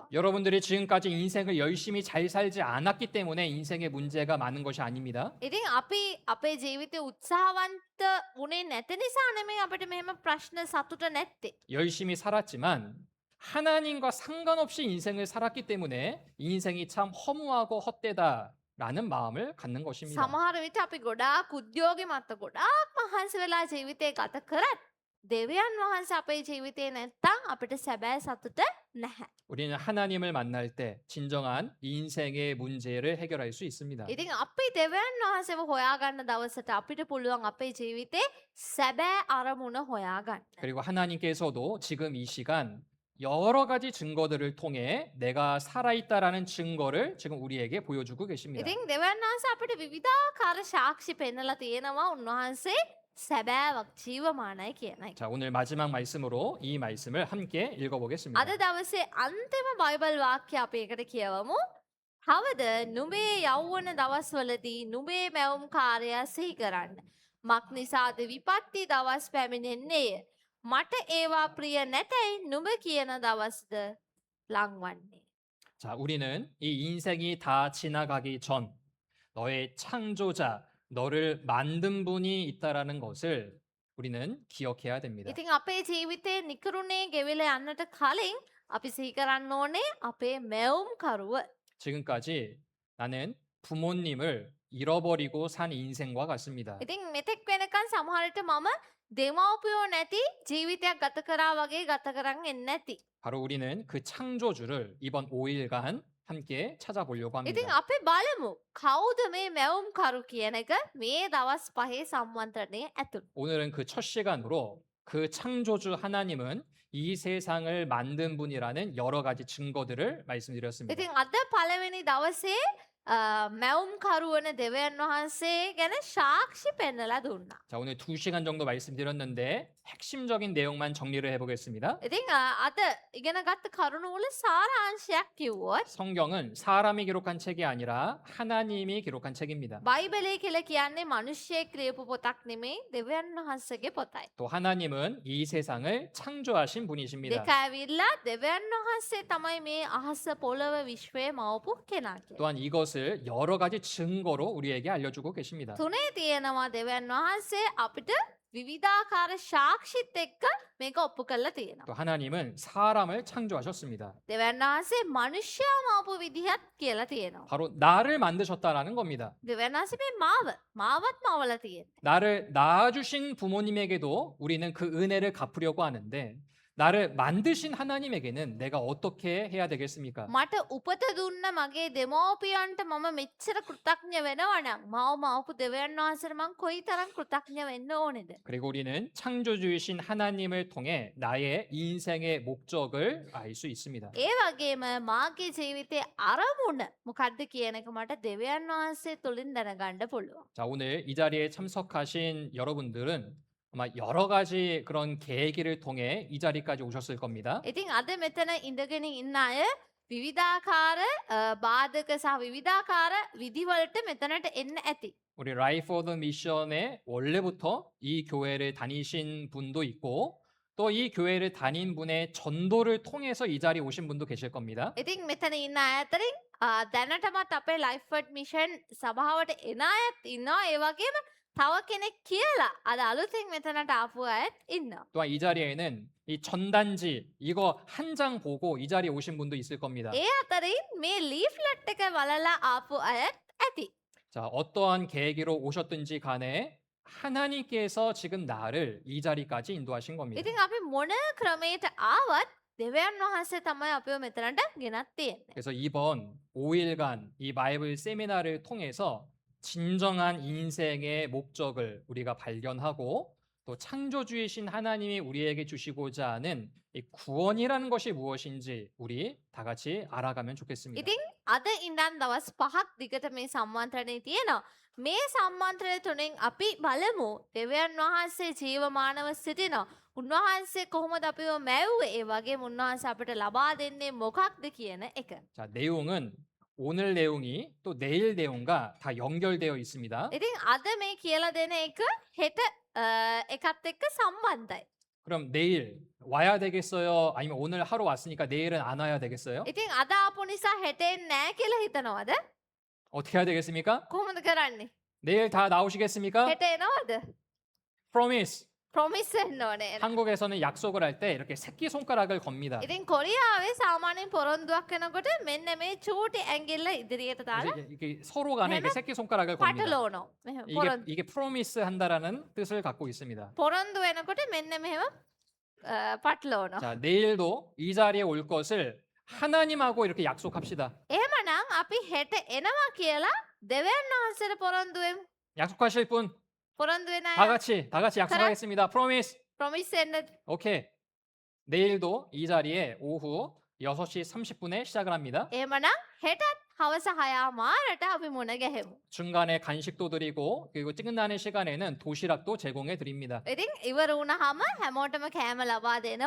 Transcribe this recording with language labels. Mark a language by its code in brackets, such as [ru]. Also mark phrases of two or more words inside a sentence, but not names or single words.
[ko] 여러분들이 지금까지 인생을 열심히 잘 살지 않았기 때문에 인생의 문제가 많은 것이 아닙니다. [si] ඉතින් අපි අපේ ජීවිතේ උත්සාහවන්ත උනේ නැති නිසා නෙමෙයි අපිට මෙහෙම ප්‍රශ්න සතුට නැත්තේ. [ko] 열심히 살았지만 하나님과 상관없이 인생을 살았기 때문에 인생이 참 허무하고 헛되다라는 마음을 갖는 것입니다. [si] සමහර විට අපි ගොඩාක් උද්‍යෝගිමත්ව ගොඩාක් මහන්සි වෙලා ජීවිතේ ගත කරත් දෙවියන් වහන්සේ අපේ ජීවිතේ නැත්තම් අපිට සැබෑ සතුට නැහැ. [ko] 우리는 하나님을 만날 때 진정한 인생의 문제를 해결할 수 있습니다. [si] ඉතින් අපි දෙවියන් වහන්සේව හොයාගන්න දවසට අපිට පුළුවන් අපේ ජීවිතේ සැබෑ අරමුණ හොයාගන්න. [ko] 그리고 하나님께서도 지금 이 시간 여러 가지 증거들을 통해 내가 살아있다라는 증거를 지금 우리에게 보여주고 계십니다. [si] ඉතින් දෙවියන් වහන්සේ අපිට විවිධාකාර සාක්ෂි පෙන්නලා තියෙනවා උන්වහන්සේ සැබෑවක් ජීවමානයි කියන එක. [ko] 자, 오늘 마지막 말씀으로 이 말씀을 함께 읽어보겠습니다. [si] අද දවසේ අන්තිම බයිබල් වාක්‍ය අපි එකට කියවමු. හවද නුඹේ යෞවන දවස්වලදී නුඹේ මැවුම් කාර්යය සිහි කරන්න. මක් නිසාද විපත්ති දවස් පැමිණෙන්නේය. මට ඒවා ප්‍රිය නැතැයි නුඹ කියන දවස්ද ලංවන්නේ. [ko] 자, 우리는 이 인생이 다 지나가기 전 너의 창조자, 너를 만든 분이 있다라는 것을 우리는 기억해야 됩니다. [si] ඉතින් අපේ ජීවිතේ නිකරුණේ ගෙවිල යන්නට කලින් අපි සිහි කරන්න ඕනේ අපේ මැවුම් කරුව. [ko] 지금까지 나는 부모님을 잃어버리고 산 인생과 같습니다. [si] ඉතින් මෙතෙක් වෙනකන් සමහරට මම දෙමව්පියෝ නැති ජීවිතයක් ගත කරා වගේ ගත කරන් එන්නේ නැති. [ko] 바로 우리는 그 창조주를 이번 5일간 함께 찾아보려고 [si] ඉතින් [ko] 합니다. [si] අපි බලමු කවුද මේ මැවුම් කරු කියන එක මේ දවස් පහේ සම්මන්ත්‍රණයේ ඇතුළු. [ko] 오늘은 그 첫 시간으로 그 창조주 하나님은 이 세상을 만든 분이라는 여러 가지 증거들을 말씀드렸습니다. [si] ඉතින් අද පළවෙනි දවසේ මැවුම් කරුවන දෙවියන් වහන්සේ ගැන සාක්ෂි පෙන්නලා දුන්නා. [ko] 자, 오늘 2시간 정도 말씀드렸는데 핵심적인 내용만 정리를 해보겠습니다. [si] ඉතින් අද ඉගෙන ගත්ත කරුණු වල සාරාංශයක් කිව්වොත් [ko] 성경은 사람이 기록한 책이 아니라 하나님이 기록한 책입니다. [si] බයිබලය කියලා කියන්නේ මිනිස්සෙක් ලියපු පොතක් නෙමෙයි දෙවියන් වහන්සේගේ පොතයි. [ko] 또 하나님은 이 세상을 창조하신 분이십니다. [si] දෙක ඇවිල්ලා දෙවියන් වහන්සේ තමයි මේ අහස පොළව විශ්වය මවපු කෙනා කියලා. [ko] 또한 이것을 여러 가지 증거로 우리에게 알려주고 계십니다. [si] තුනේ තියෙනවා දෙවියන් වහන්සේ අපිට විවිධාකාර සාක්ෂිත් එක්ක මේක ඔප්පු කරලා තියෙනවා. [ko] 또 하나님은 사람을 창조하셨습니다. [si] දෙවියන් වහන්සේ මිනිස්යා මවපු විදිහත් කියලා තියෙනවා. [ko] 바로 나를 만드셨다라는 겁니다. [si] දෙවියන් වහන්සේ මේ මාවත් මවලා තියෙනවා. [ko] 나를 낳아주신 부모님에게도 우리는 그 은혜를 갚으려고 하는데 나를 만드신 하나님에게는 내가 어떻게 해야 되겠습니까? [si] මට උපත දුන්න මගේ දෙමෝපියන්ට මම මෙච්චර කෘතඥ වෙනවා නම් මව මවපු දෙවියන් වහන්සේට මං කොයිතරම් කෘතඥ වෙන්න ඕනේද? [ko] 그리고 우리는 창조주이신 하나님을 통해 나의 인생의 목적을 알 수 있습니다. [si] ඒ වගේම මාගේ ජීවිතයේ අරමුණ මොකද්ද කියන එක මට දෙවියන් වහන්සේ තුලින් දැනගන්න පුළුවන්. [ko] 자, 오늘 이 자리에 참석하신 여러분들은 아마 여러 가지 그런 계기를 통해 이 자리까지 오셨을 겁니다. [si] ඉතින් අද මෙතන ඉඳගෙන ඉන්න අය විවිධාකාර බාධක සහ විවිධාකාර විදිවලට මෙතනට එන්න ඇති. [ko] 우리 라이프 오브 미션의 원래부터 이 교회를 다니신 분도 있고 또 이 교회를 다닌 분의 전도를 통해서 이 자리에 오신 분도 계실 겁니다. [si] ඉතින් මෙතන ඉන්න අය අතරින් දැනටමත් අපේ ලයිෆ්වර්ඩ් මිෂන් සභාවට එන අයත් ඉන්නවා. ඒ වගේම තව කෙනෙක් කියලා අද අලුතින් මෙතනට ආපු අයත් ඉන්නවා. [ko] 또한 이 자리에는 이 전단지 이거 한 장 보고 이 자리에 오신 분도 있을 겁니다. [si] ඒ අතරින් මේ ලීෆ්ලට් එක බලලා ආපු අයත් ඇති. [ko] 자, 어떠한 계기로 오셨든지 간에 하나님께서 지금 나를 이 자리까지 인도하신 겁니다. [si] ඉතින් අපි මොන ක්‍රමයට ආවත් දෙවියන් වහන්සේ තමයි අපිව මෙතනට ගෙනත් තියෙන්නේ. [ko] 그래서 이번 5일간 이 바이블 세미나를 통해서 진정한 인생의 목적을 우리가 발견하고 또 창조주이신 하나님이 우리에게 주시고자 하는 이 구원이라는 것이 무엇인지 우리 다 같이 알아가면 좋겠습니다. [si] ඉතින් අද ඉඳන් දවස් 5ක් දිගට මේ සම්මන්ත්‍රණය තියෙනවා. මේ සම්මන්ත්‍රණය තුනෙන් අපි බලමු දෙවියන් වහන්සේ ජීවමානව සිටිනවා. උන්වහන්සේ කොහොමද අපිව මැව්වේ? ඒ වගේම උන්වහන්සේ අපිට ලබා දෙන්නේ මොකක්ද කියන එක. [ko] 자, 내용은 오늘 내용이 또 내일 내용과 다 연결되어 있습니다. [si] ඉතින් අද මේ කියලා දෙන එක හෙට එකත් එක්ක සම්බන්ධයි. [ko] 그럼 내일 와야 되겠어요? 아니면 오늘 하루 왔으니까 내일은 안 와야 되겠어요? [si] ඉතින් අද ආපු නිසා හෙට එන්නේ නැහැ කියලා හිතනවද? [ko] 어떻게 해야 되겠습니까? [si] කොහොමද කරන්නේ? [ko] 내일 다 나오시겠습니까? [si] හෙට එනවද? [en] promise. [si] ප්‍රොමිස් වෙන්න ඕනේ. [ko] 한국에서는 약속을 할 때 이렇게 새끼 손가락을 겁니다. [si] ඉතින් කොරියාවේ 사මාන්‍යයෙන් පොරොන්දුවක් වෙනකොට මෙන්න මේ චූටි ඇඟිල්ල 이දිරියට [ko] 그래서 [si] දාලා [ko] 이게 서로 간에 이렇게 새끼 손가락을 겁니다. [si] පටලවනවා. මෙහෙම [ko] 이게 [si] පොරොන්දු [ko] 이게 promise 한다라는 뜻을 갖고 있습니다. [si] පොරොන්දු වෙනකොට මෙන්න මෙහෙම පටලවනවා. [ko] 자, 내일도 이 자리에 올 것을 하나님하고 이렇게 약속합시다. [si] එහෙමනම් අපි හෙට එනවා කියලා දෙවියන් වහන්සේට පොරොන්දු වෙමු. [ko] 약속하실 분, [si] පොරොන්දු වෙන [ko] 다 [si] අය [ko] 같이 약속하겠습니다. [en] promise. [si] ප්‍රොමිස් වෙන්න. [ko] 오케이. 내일도 이 자리에 오후 6시 30분에 시작을 합니다. [si] එහෙමනම් හෙටත් හවස 6:00ට අපි මුණ ගැහෙමු. [ko] 중간에 간식도 드리고 그리고 끝나는 시간에는 도시락도 제공해 드립니다. [si] ඉතින් ඉවර වුණාම හැමෝටම කෑම ලබා දෙනවා.